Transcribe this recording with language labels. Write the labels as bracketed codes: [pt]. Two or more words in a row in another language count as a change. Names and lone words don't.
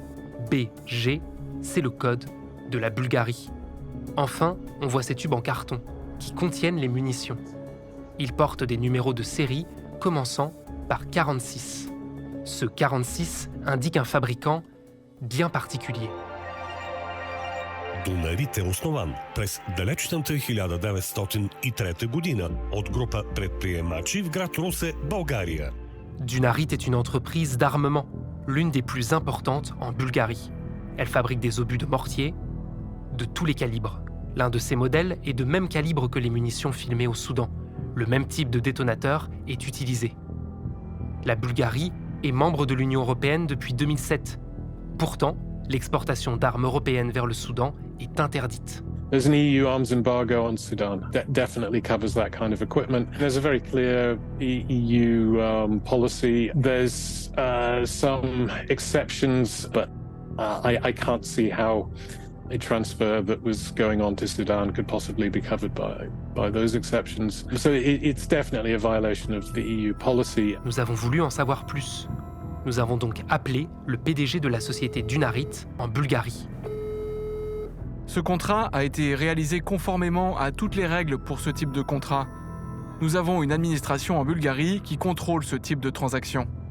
[fr] BG, c'est le code de la Bulgarie. Enfin, on voit ces tubes en carton qui contiennent les munitions. Ils portent des numéros de série commençant par 46. Ce 46 indique un fabricant bien particulier. [bg] Дунарит е основан през далечната 1903 година от група предприемачи в град Русе, България. [fr] Dunarit est une entreprise d'armement, l'une des plus importantes en Bulgarie. Elle fabrique des obus de mortier de tous les calibres. L'un de ces modèles est de même calibre que les munitions filmées au Soudan. Le même type de détonateur est utilisé. La Bulgarie est membre de l'Union européenne depuis 2007. Pourtant, l'exportation d'armes européennes vers le Soudan est interdite. [en] There's an EU arms embargo on Sudan that definitely covers that kind of equipment. There's a very clear EU policy. There's some exceptions, but I can't see how a transfer that was going on to Sudan could possibly be covered by those exceptions. So it's definitely a violation of the EU policy. [fr] Nous avons voulu en savoir plus. Nous avons donc appelé le PDG de la société Dunarit en Bulgarie. Ce contrat a été réalisé conformément à toutes les règles pour ce type de contrat. Nous avons une administration en Bulgarie qui contrôle ce type de transaction.